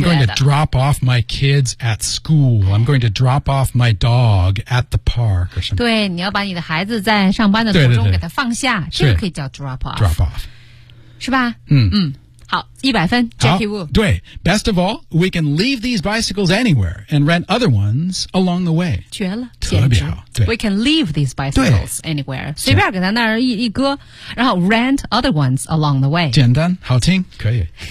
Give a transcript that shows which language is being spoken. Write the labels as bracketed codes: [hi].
[en] I'm going to drop off my kids at school I'm going to drop off my dog at the park [zh] 对你要把你的孩子在上班的途中给他放下对对对这个可以叫 drop off [en] drop off [zh] 是吧好100分 Jackie Wu 对 [en] Best of all We can leave these bicycles anywhere And rent other ones along the way [zh] 绝了特别好对 [en] We can leave these bicycles anywhere [zh] 随便给他那儿 一搁然后 [en] rent other ones along the way [zh] 简单好听可以